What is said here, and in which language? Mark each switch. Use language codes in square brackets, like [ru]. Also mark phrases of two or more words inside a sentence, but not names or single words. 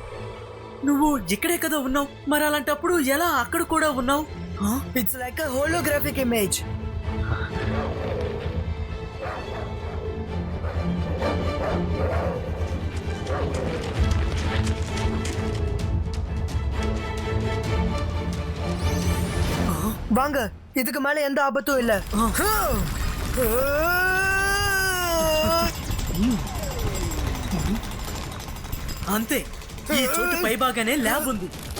[te] నువ్వు ఇక్కడే కదా ఉన్నావు, మరి అలాంటప్పుడు ఎలా అక్కడ కూడా ఉన్నావు? [en] It's like a holographic image. [ta] வாங்க, இதுக்கு மேல எந்த ஆபத்தும் இல்ல. [te] అంతే, ఈ చోటు పై బాగానే ల్యాబ్ ఉంది.